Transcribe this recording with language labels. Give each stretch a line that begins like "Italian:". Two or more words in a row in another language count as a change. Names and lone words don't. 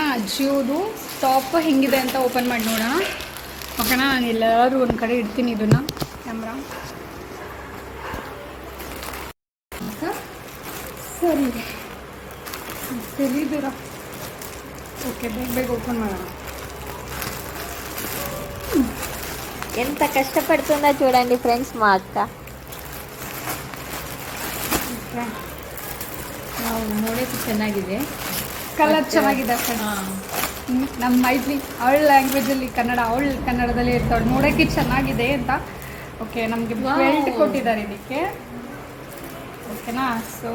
Kannada: ಅಜ್ಜಿಯೋದು ಟಾಪ್ ಹೆಂಗಿದೆ ಅಂತ ಓಪನ್ ಮಾಡಿ ನೋಡೋಣ. ಓಕೆನಾ? ನಾನು ಎಲ್ಲರೂ ಒಂದು ಕಡೆ ಇಡ್ತೀನಿ ಇದನ್ನು, ಕ್ಯಾಮ್ರಾ. ಸರಿ ಸರಿದೀರ. ಓಕೆ, ಬೇಗ ಬೇಗ ಓಪನ್ ಮಾಡೋಣ.
Telugu: ఎంత కష్టపడుతుందో చూడండి ఫ్రెండ్స్ మా అక్క.
Kannada: ನಾವು ನೋಡೋಕ್ಕೆ ಚೆನ್ನಾಗಿದೆ, ಕಲರ್ ಚೆನ್ನಾಗಿದೆ. ನಮ್ಮ ಮೈತ್ರಿ ಅವಳ ಲ್ಯಾಂಗ್ವೇಜಲ್ಲಿ ಕನ್ನಡ, ಅವಳು ಕನ್ನಡದಲ್ಲಿ ಇರ್ತಾಳೆ, ನೋಡೋಕ್ಕೆ ಚೆನ್ನಾಗಿದೆ ಅಂತ. ಓಕೆ, ನಮಗೆ ಬೆಲ್ಟ್ ಕೊಟ್ಟಿದ್ದಾರೆ ಇದಕ್ಕೆ. ಓಕೆನಾ? ಸೊ